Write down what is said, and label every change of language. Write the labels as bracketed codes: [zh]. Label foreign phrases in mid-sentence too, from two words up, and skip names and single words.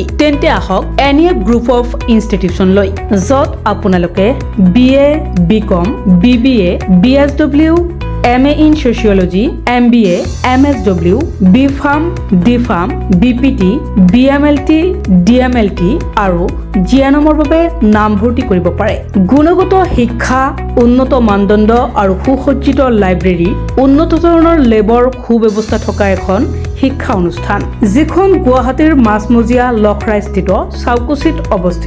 [as] তেন্তে আহক এনিএফ গ্ৰুপ অফ ইনষ্টিটিউচন লৈ যত আপোনালোকে [en] BA BCom BBA BSW MA in Sociology, MBA, MSW, BPharm, DPharm, BPT, BMLT, DMLT [as] আৰু জিএনএমৰ বাবে নামভৰ্তি কৰিব পাৰে। গুণগত শিক্ষা, উন্নত মানদণ্ড আৰু সুসজ্জিত লাইব্ৰেৰী, উন্নত ধৰণৰ লেবৰ সুব্যৱস্থা থকা এখন শিক্ষা অনুষ্ঠান যিখন গুৱাহাটীৰ মাছমজিয়া লখৰাস্থিত চাউকুচিত অৱস্থিত।